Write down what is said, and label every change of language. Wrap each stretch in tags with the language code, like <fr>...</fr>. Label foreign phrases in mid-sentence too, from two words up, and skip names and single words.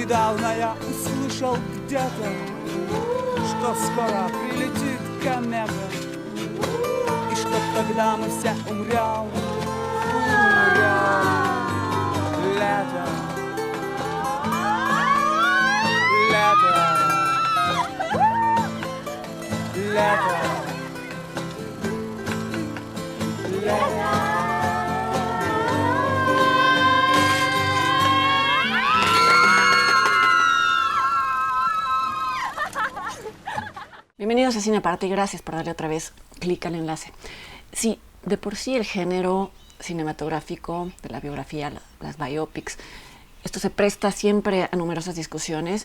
<ru>Недавно я услышал где-то, что скоро прилетит комета, и что тогда мы все умрем. Лето, лето, лето, лето.</ru> <es>Bienvenidos a Cine Aparte y gracias por darle otra vez clic al enlace. Sí, de por sí el género cinematográfico de la biografía, las biopics, esto se presta siempre a numerosas discusiones.</es>